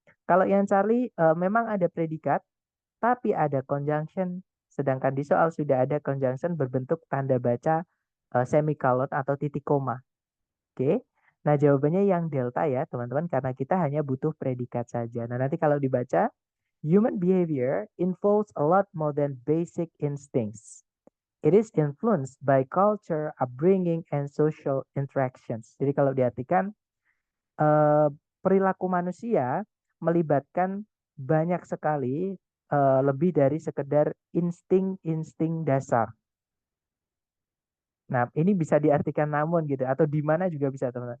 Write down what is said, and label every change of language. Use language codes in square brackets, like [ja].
[id] Kalau yang Charlie memang ada predikat, tapi ada conjunction. Sedangkan di soal sudah ada conjunction berbentuk tanda baca semicolon atau titik koma. Oke. Nah, jawabannya yang delta ya, teman-teman, karena kita hanya butuh predikat saja. Nah, nanti kalau dibaca, [en] human behavior involves a lot more than basic instincts. It is influenced by culture, upbringing, and social interactions. [id] Jadi kalau diartikan, perilaku manusia melibatkan banyak sekali lebih dari sekedar insting-insting dasar. Nah, ini bisa diartikan namun gitu atau di mana juga bisa, teman-teman.